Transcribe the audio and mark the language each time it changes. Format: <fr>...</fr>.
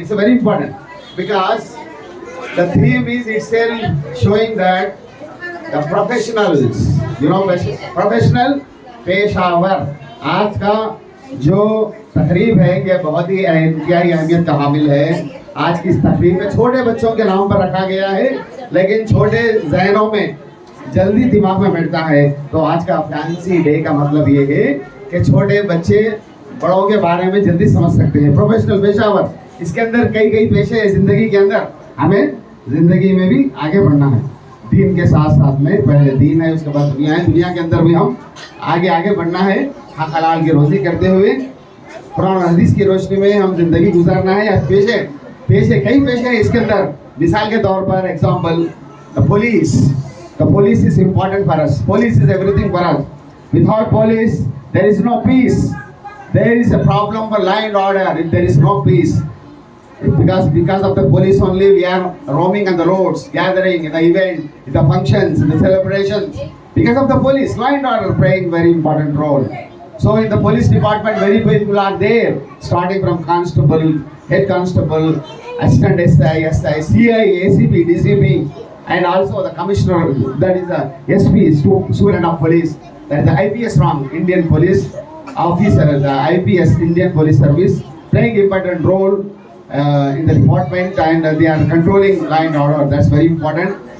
<en>It's a very important because the theme is itself showing that the professionals, professional पेशावर,</en> <hi>आज का जो तकरीब है ये बहुत ही अहमियत का हामिल है। आज की इस तकरीब में छोटे बच्चों के नाम पर रखा गया है, लेकिन छोटे जहनों में जल्दी दिमाग में बैठता है। तो आज का फैंसी डे का मतलब ये है कि छोटे बच्चे बड़ों के बारे में जल्दी समझ सकते हैं। प्रोफेशनल पेशावर, इसके अंदर कई पेशे हैं जिंदगी के अंदर। हमें जिंदगी में भी आगे बढ़ना है, दीन के साथ साथ में। पहले दीन है, उसके बाद दुनिया है। दुनिया के अंदर भी हम आगे बढ़ना है, हक हलाल की रोजी करते हुए कुरान हदीस की रोशनी में हम जिंदगी गुजारना है। या पेशे कई पेशे हैं इसके अंदर। मिसाल के तौर पर</hi> <en>Example, the police is important for us. Police is everything for us. Without police there is no peace. There is a problem for law and order if there is no peace. Because of the police only we are roaming on the roads, gathering in the event, in the functions, in the celebrations. Because of the police, law and order playing very important role. So in the police department, very people are there, starting from constable, head constable, assistant SI, CI, ACP, DCP, and also the commissioner, that is the SP, student of police, that is the IPS from Indian Police officer, the IPS, Indian Police Service, playing important role in the department, and they are controlling law and order. That's very important.</en>